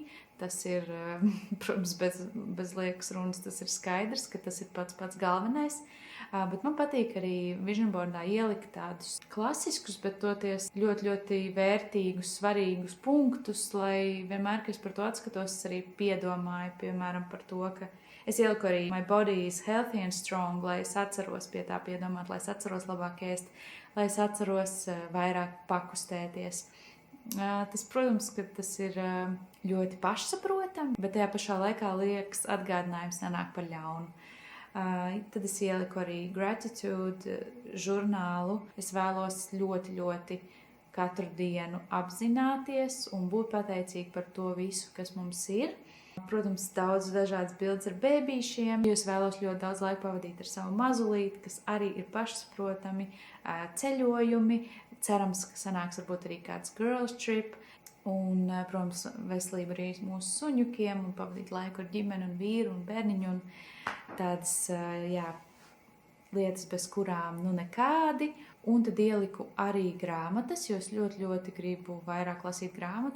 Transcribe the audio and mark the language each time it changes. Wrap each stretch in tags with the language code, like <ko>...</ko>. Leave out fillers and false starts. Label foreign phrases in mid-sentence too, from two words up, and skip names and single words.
<lv>Tas ir, protams, bez liekas runas, tas ir skaidrs, ka tas ir pats galvenais. Bet man patīk arī</lv> <en>vision boardā</en> <lv>ielikt tādus klasiskus, bet toties ļoti, ļoti vērtīgus, svarīgus punktus, lai vienmēr, kad es par to atskatos, es arī piedomāju, piemēram, par to, ka es ieliku arī</lv> <en>my body is healthy and strong,</en> <lv>lai es atceros pie tā piedomāt, lai es atceros labāk ēst, lai es atceros vairāk pakustēties. Tas, protams, ka tas ir ļoti pašsaprotami, bet tajā pašā laikā liekas atgādinājums nenāk par ļaunu. Tad es ieliku arī gratitude žurnālu. Es vēlos ļoti, ļoti katru dienu apzināties un būt pateicīgi par to visu, kas mums ir. Protams, daudz dažādas bildes ar bēbīšiem, jo es vēlos ļoti daudz laika pavadīt ar savu mazulīti, kas arī ir pašsaprotami, ceļojumi. Cerams, ka sanāks varbūt arī kāds</lv> <en>girls trip.</en> <lv>Un, protams, veselība arī mūsu suņukiem un pavadīt laiku ar ģimeni un vīru un bērniņu un tādas, jā, lietas, bez kurām nekādi. Un tad ieliku arī grāmatas, jo es ļoti, ļoti gribu vairāk lasīt grāmatas.</lv>